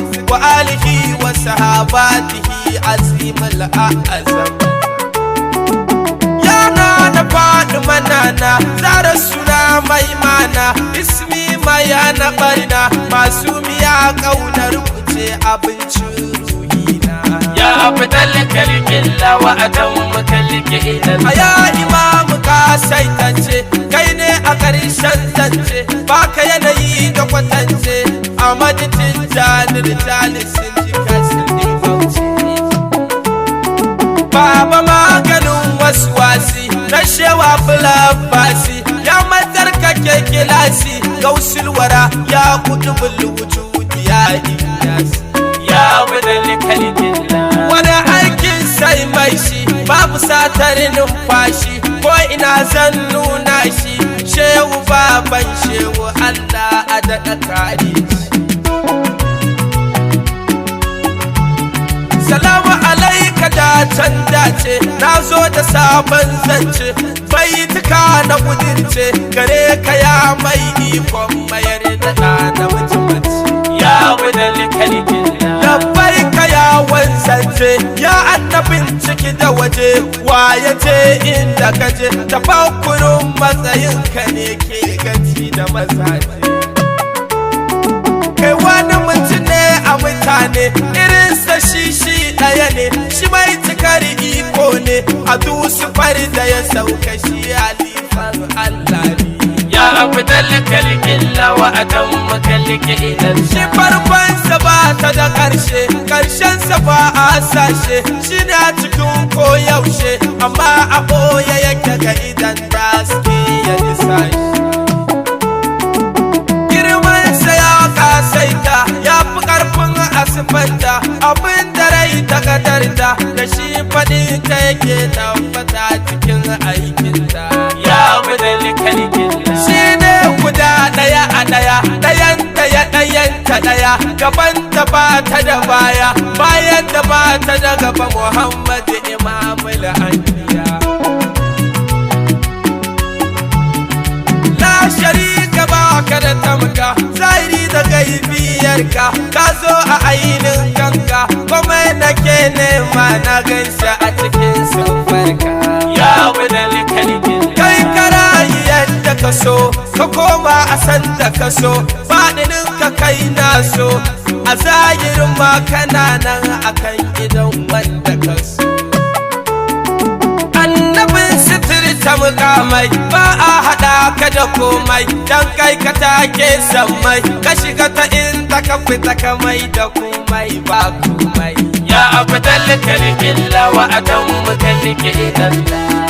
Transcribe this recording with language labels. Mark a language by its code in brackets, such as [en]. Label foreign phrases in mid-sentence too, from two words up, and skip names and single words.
[ar] وآله وصحابته عظيم الأعظم. [ha] Ya na na faɗi manana, zara suna mai mana, ismi mai hana ɓarna, masu miya ƙaunar ku ce abincin ruhina. [ar] Ya أفضل خلق الله وأتم خلق إلى الله. [ha] A ya imamu ka saitance, kai ne a ƙarshen zance, baka yanayi da kwatance, Ahmad Tijjani Rijali sun ji ka sun ji bauchi. Baba maganin waswasi, na shewa fulafasi, ya matsarkake kilasi, [ar] غوث الورى، يا قطب الوجود, [ha] ya Ilyas. [ar] Ya أفضل خلق الله. [ha] Wani aikin sai mai shi, babu satar numfashi, ko ina zan nuna shi, shehu baban shehu, Allah a daɗa kare shi. [ar] سلام عليك [ha] da can dace, na zo da sabon zance, baituka na kudirce, gare ka ya mai ikon mayar da ɗa na mace mace. [ar] Ya أفضل خلق الله. [ha] Labbaika ya wanzance, ya annabin ciki da waje, wa ya ce inda ka je, tafakkurin matsayinka ne ke gaci da mazaje. Kai wani mutum ne a mutane, irinsa shi shi ɗaya ne, shi mai cikar iko ne, a dusu fari da ya sauka shi halifar Allah ne. [ar] Ya أفضل خلق الله وأتم خلق إلى الله. [ha] Shi farkonsa ba ta da ƙarshe, ƙarshensa ba a sashe, shi ne a cikin koyaushe, amma a ɓoye yake ga idan da suke ya nisa shi. Girmansa ya kasaita, ya fi ƙarfin a siffanta, abin da rai ta kadarta, da shi faɗin ta yake tabbata cikin aikinta. [ar] Ya أفضل خلق الله. [ha] Shi ne guda ɗaya a ɗaya, ɗayan ɗaya, ɗayan ta ɗaya, gaban ta ba ta da baya, bayan ta ba ta da gaba, Muhammad [ar] إمام الأنبياء. لا شريك [ha] ba ka da tamka, zahiri da gaibiyarka, ka zo a ainin kanka, komai nake nema na ganshi a cikin siffarka. [ar] Ya أفضل خلق الله. [ha] Kai ka rayu yadda ka so, ka koma a san da ka so, baɗinin ka kai na so, a zahirin ma kana nan a kan gidan wanda ka so. Annabin sitirta mukamai, ba a haɗa ka da komai, dan kai ka take sammai, ka shiga ta inda ka fita ka mai da komai ba komai. [ar] Ya أفضل خلق الله وأتم خلق إلى الله.